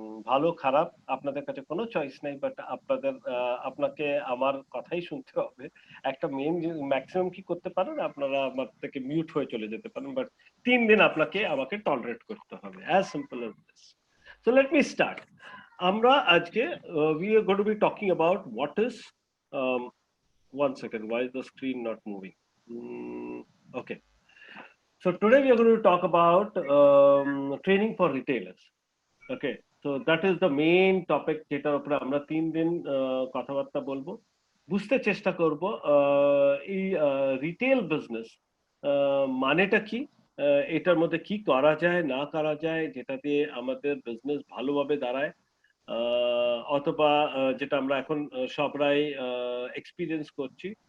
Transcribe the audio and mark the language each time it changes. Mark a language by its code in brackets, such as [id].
[bn] ভালো খারাপ আপনাদের কাছে কোনো চয়েস নাই, বাট আপনাকে আমার কথাই শুনতে হবে। একটা মেইন ম্যাক্সিমাম কি করতে পারেন, আপনারা আমার থেকে মিউট হয়ে চলে যেতে পারেন, বাট 3 দিন আপনাকে আমাকে টলারেট করতে হবে, [en] As simple as this. So let me start. [bn] আমরা আজকে [en] we are going to be talking about what is um, one second, why is the screen not moving? Okay. So today we are going to talk about training for retailers. Okay, so that is the main topic [bn] যেটার উপরে আমরা 3 দিন কথাবার্তা বলবো, বুঝতে চেষ্টা করব এই রিটেল বিজনেস মানেটা কি, এটার মধ্যে কি করা যায় না করা যায় যেটা দিয়ে আমাদের বিজনেস ভালোভাবে দাঁড়ায়, অথবা যেটা আমরা এখন সবাই এক্সপিরিয়েন্স করছি।